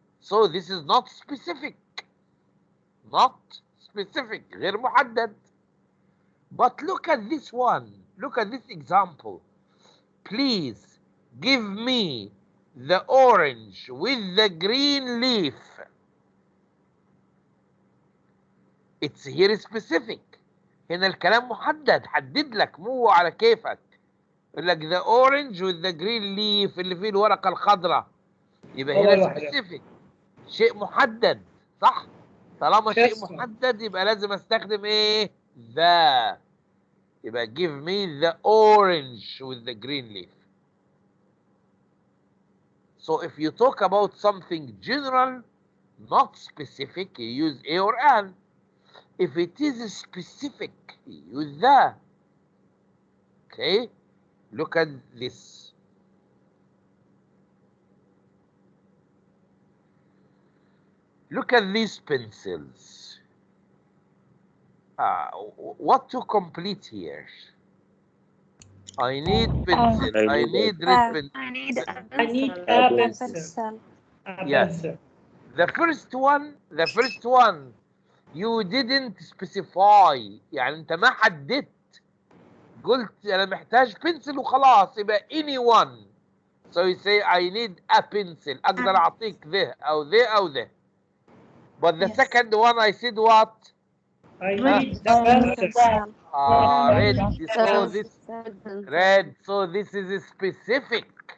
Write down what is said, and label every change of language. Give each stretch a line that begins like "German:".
English: So this is not specific. Not specific. غير محدد. But look at this one. Look at this example. Please give me the orange with the green leaf. It's here specific.
Arabic: هنا الكلام محدد، حدد لك مو على كيفك. يقول لك the orange with the green leaf اللي فيه الورقة الخضراء. يبقى هنا specific. شيء محدد، صح؟ طالما شيء محدد يبقى لازم استخدم ايه؟ the.
English: يبقى give me the orange with the green leaf. So if you talk about something general, not specific, you use a or an. If it is specific, you use the. Okay? Look at this. Look at these pencils. What to complete here? I need pencil. I need red pencil. I need a pencil. Yes. The first one, you didn't specify.
Arabic: يعني انت ما حددت. قلت انا محتاج pencil وخلاص، يبقى anyone.
English: So you say I need a pencil.
Arabic: اقدر اعطيك ذه او ذه او ذه.
English: But the second one I said what? I need the pencil. Red. So this red. So this is specific.